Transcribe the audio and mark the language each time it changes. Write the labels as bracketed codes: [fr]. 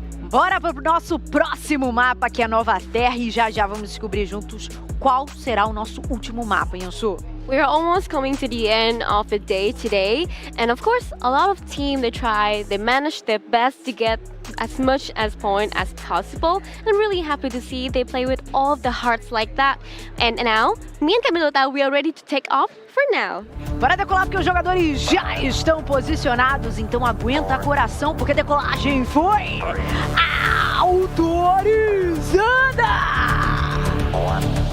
[pt] Bora pro nosso próximo mapa, que é a Nova Terra, e já já vamos descobrir juntos qual será o nosso último mapa, Yansu. [en] We're almost coming to the end of the day today, and of course, a lot of team they manage their best to get as much as point as possible. I'm really happy to see they play with all of the hearts like that. And now, me and Camilota, we are ready to take off for now. [pt] Bora decolar porque os jogadores já estão posicionados, então aguenta coração porque a decolagem foi autorizada!